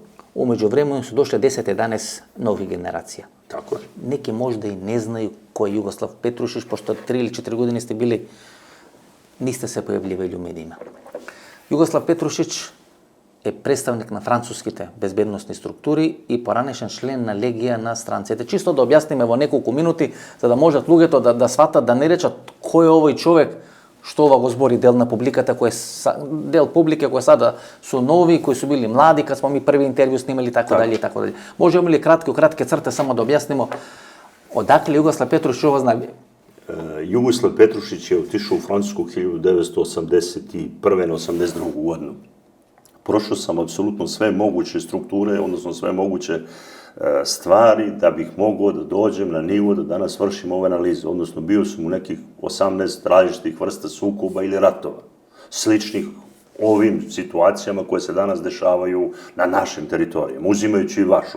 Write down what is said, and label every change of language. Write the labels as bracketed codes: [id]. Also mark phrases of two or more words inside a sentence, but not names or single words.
[sr] Umeđu vremenu su došle 10-11 novih generacija. Tako je. Neki možda i ne znaju ko je Jugoslav Petrušić, pošto 3 ili 4 godine ste bili, niste se pojavljivali u medijima. [mk] Jugoslav Petrušić е претставник на француските безбедносни структури и поранешен член на легија на странците. Чисто да објасниме во неколку минути, за да можат луѓето да сватат, да не речат кој е овој човек, што ова го збори дел на публиката, дел публика [sr] кои сада су нови, кои су били млади, кад смо ми први интервју снимали, [mk] така дали и така дали. [sr] Можеме ли кратки црте само да објаснимо одакле Југослав Петрушиć ова знали? Југослав Петрушиć je otišao u Francusku 1981. na 82. godinu. Prošao sam apsolutno sve moguće strukture, odnosno sve moguće stvari da bih mogao da dođem na nivo da danas vršim ove analize. Odnosno, bio sam u nekih 18 različitih vrsta sukoba ili ratova, sličnih ovim situacijama koje se danas dešavaju na našim teritorijama, uzimajući i vašu.